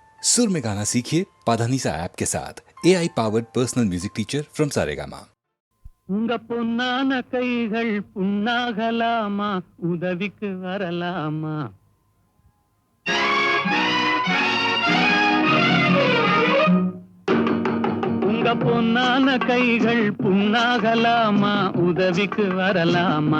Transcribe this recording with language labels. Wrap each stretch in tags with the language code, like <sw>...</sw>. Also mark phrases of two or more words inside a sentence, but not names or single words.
<hi>सुर में गाना सीखिए पाधानीसा ऐप के साथ</hi> <en>AI powered personal music teacher from Saregama.</en> <ta>உங்க பொன்னான கைகள் புண்ணாகலாமா, உதவிக்கு வரலாமா? உங்க பொன்னான கைகள் புண்ணாகலாமா, உதவிக்கு வரலாமா?</ta>